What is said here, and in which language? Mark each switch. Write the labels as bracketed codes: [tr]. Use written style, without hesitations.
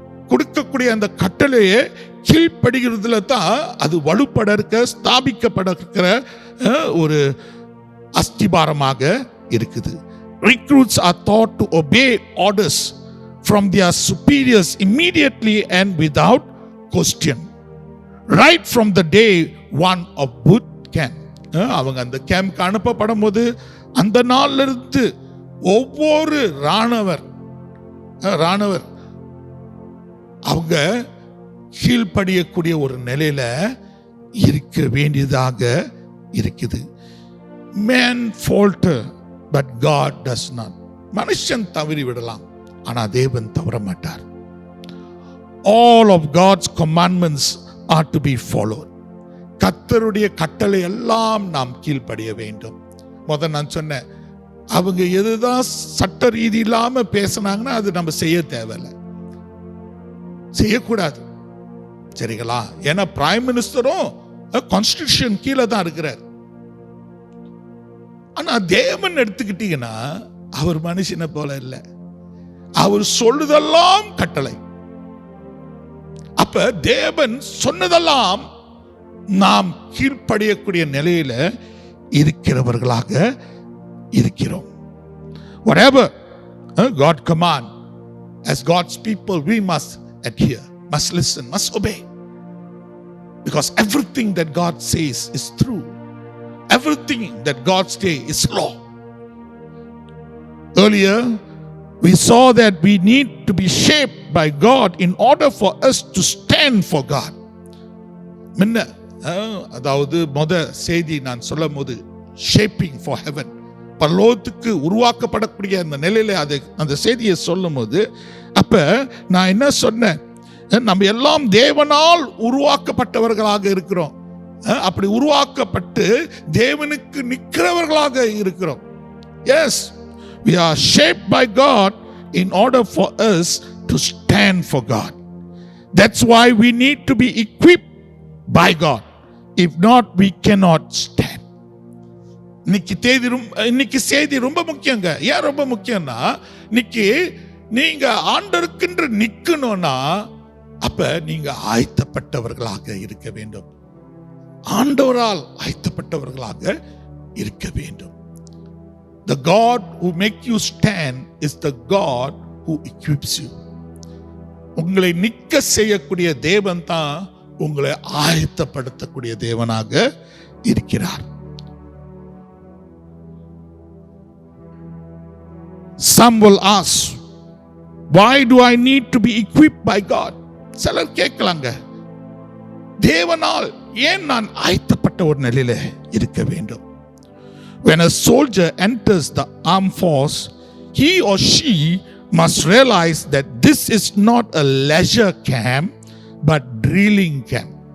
[ta] கொடுக்கக்கூடிய அந்த கட்டளையை கீழ்ப்படுகிறதுல தான் அது வலுப்பட இருக்க, ஸ்தாபிக்கப்பட இருக்கிற ஒரு அஸ்திபாரமாக இருக்குது. [en] Recruits are taught to obey orders from their superiors immediately and without question, right from the day one of boot camp. [ta] அவங்க அந்த கேம்ப்க்கு அனுப்பப்படும் போது அந்த நாள்ல இருந்து ஒவ்வொரு ராணுவர் அவங்க கீழ்ப்படியக்கூடிய ஒரு நிலையில இருக்க வேண்டியதாக இருக்குது. [en] Man falter but God does not. [ta] மனுஷன் தவறி விடலாம், ஆனா தேவன் தவற மாட்டார். [en] All of God's commandments are to be followed. [ta] கர்த்தருடைய கட்டளை எல்லாம் நாம் கீழ்ப்படிய வேண்டும். முதல்ல நான் சொன்னேன், அவங்க எதுதான் சட்ட ரீதி இல்லாம பேசினாங்கன்னா அது நம்ம செய்ய தேவையில்லை, செய்யக்கூடாது. சரிங்களா? ஏன்னா பிரைம் மினிஸ்டரும் கான்ஸ்டிடியூஷன் கீழே தான் இருக்கிறார். ஆனா தேவன் எடுத்துக்கிட்டீங்கன்னா அவர் மனுஷனை போல இல்லை, அவர் சொல்லுதெல்லாம் கட்டளை. அப்ப தேவன் சொன்னதெல்லாம் நாம் கீழ்ப்படியக்கூடிய நிலையில இருக்கிறவர்களாக இருக்கிறோம். [en] Whatever God command, as God's people we must adhere, must listen, must obey, because everything that God says is true. Everything that God says is law. Earlier we saw that we need to be shaped by God in order for us to stand for God. [ta] முன்ன அதாவது செய்தி நான் சொல்லும் போது [en] shaping for heaven, [ta] பரலோகத்துக்கு உருவாக்கப்படக்கூடிய அந்த நிலையில அந்த செய்தியை சொல்லும் போது அப்ப நான் என்ன சொன்னேன், நம்ம எல்லாம் தேவனால் உருவாக்கப்பட்டவர்களாக இருக்கிறோம். அப்படி உருவாக்கப்பட்டு தேவனுக்கு நிற்கிறவர்களாக இருக்கிறோம். [en] Yes, we are shaped by God in order for us to stand for God. That's why we need to be equipped by God. If not, we cannot stand. [ta] இன்னைக்கு செய்தி ரொம்ப முக்கியங்க. ஏன் ரொம்ப முக்கியம்னா, இன்னைக்கு நீங்க ஆண்டவருக்கென்று நிக்கணும்னா அப்ப நீங்க ஆயத்தப்பட்டவர்களாக இருக்க வேண்டும், ஆண்டவரால் ஆயத்தப்பட்டவர்களாக இருக்க வேண்டும். [en] The God who make you stand is the God who equips you. [ta] உங்களை நிக்க செய்யக்கூடிய தேவன் தான் உங்களை ஆயத்தப்படுத்தக்கூடிய தேவனாக இருக்கிறார். [en] Some will ask, why do I need to be equipped by God? [ta] சிலர் கேட்கலாங்க, தேவனால் ஏன் நான் ஆயத்தப்பட்ட ஒரு நிலையில இருக்க வேண்டும்? [en] When a soldier enters the armed force, he or she must realize that this is not a leisure camp but drilling camp.